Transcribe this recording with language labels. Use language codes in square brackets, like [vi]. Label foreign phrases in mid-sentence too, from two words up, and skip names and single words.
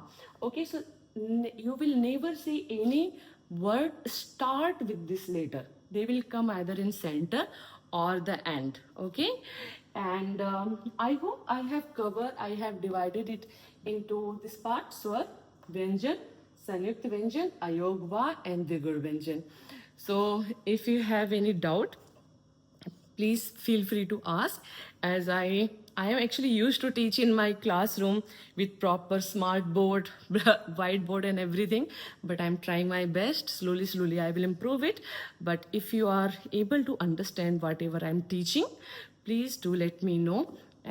[en] Okay, so you will never see any word start with this letter. They will come either in center or the end. Okay, and I hope I have covered, I have divided it into this part: swar, [hi] vyanjan, sanyukt vyanjan, ayogva, and digur vyanjan. [en] So if you have any doubt, please feel free to ask, as I am actually used to teach in my classroom with proper smart board, whiteboard and everything, but I'm trying my best. Slowly I will improve it. But if you are able to understand whatever I'm teaching, please do let me know.